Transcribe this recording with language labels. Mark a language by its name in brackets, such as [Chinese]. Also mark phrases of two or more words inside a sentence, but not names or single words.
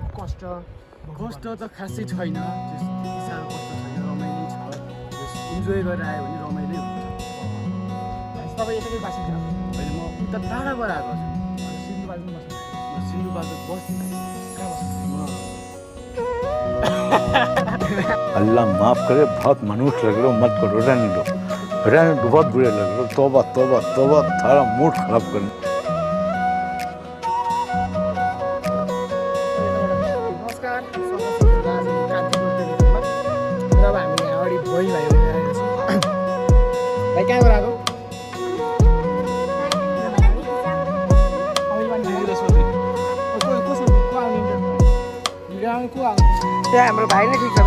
[Nepali] कष्ट कष्ट त खासै छैन त्यति साह्रो कष्ट छैन रमाइलो छ इन्जोय गरेर आयो भने रमाइलो हुन्छ तपाईँ यताकै बासिन्दा होइन म उता टाढाबाट आएको छु सिन्धुपाल्चोक बस्नु म सिन्धुपाल्चोक बस्दिनँ कहाँ बस्नु [Hindi] अल्लाह माफ करे बहुत मनुष्य लग रहे हो मत करो रहने दो बहुत बुरे लग रहे हो तौबा तौबा तौबा थारा मूड खराब कर [Nepali] नमस्कार अब हामी यहाँ अगाडि भोइ भाइ आएको छौँ भाइ कहाँबाट आएको त्यहाँ हाम्रो भाइ नै ठिक छ त